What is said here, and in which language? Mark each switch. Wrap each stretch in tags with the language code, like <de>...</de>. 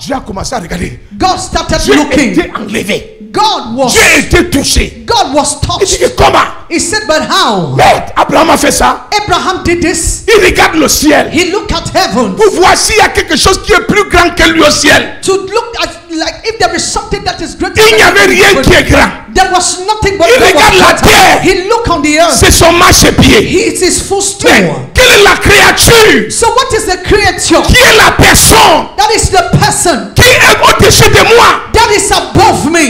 <fr>Dieu a commencé à regarder.</fr> <en>God started</en> <fr>Dieu</fr> <en>looking.</en> <fr>était enlevé.</fr> <en>God was.</en> <fr>Dieu était touché.</fr> <en>God was touched.</en> <fr>Il dit comment?</fr> <en>He said, but how?</en> <fr>Mais Abraham a fait ça.</fr> <en>Abraham did this.</en> <fr>Il regarde le ciel.</fr> <en>He looked at heaven.</en> <fr>Pour voir s'il y a quelque chose qui est plus grand que lui au ciel.</fr> <en>To look at, like, if there is something that is greater.</en> <fr>Il n'y avait rien qui est grand.</fr> <en>There was nothing but.</en> <fr>Il regarde la terre.</fr> <en>He looked on the earth.</en> <fr>C'est son marchepied.</fr> <en>He is his footstool.</en> <fr>Quelle est la créature?</fr> <en>So what is the creature?</en> <fr>Qui est la personne?</fr> <en>That is the person.</en> <fr>Qui est au-dessus de moi?</fr> <en>That is above me.</en>